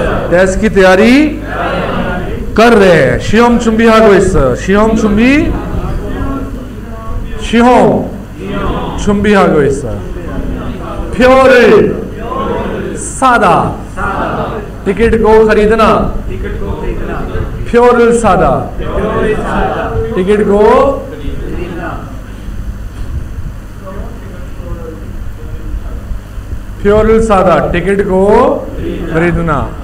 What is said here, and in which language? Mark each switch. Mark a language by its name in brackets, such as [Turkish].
[Hindi] Test की तैयारी कर रहे हैं। [Korean] 시험 준비하고 있어요. 시험 준비, 시험 준비하고 있어요. 표를 사다, [Hindi] टिकट को खरीदना। [Korean] 표를 사다, [Hindi] टिकट को 표를 사다, टिकट को खरीदना।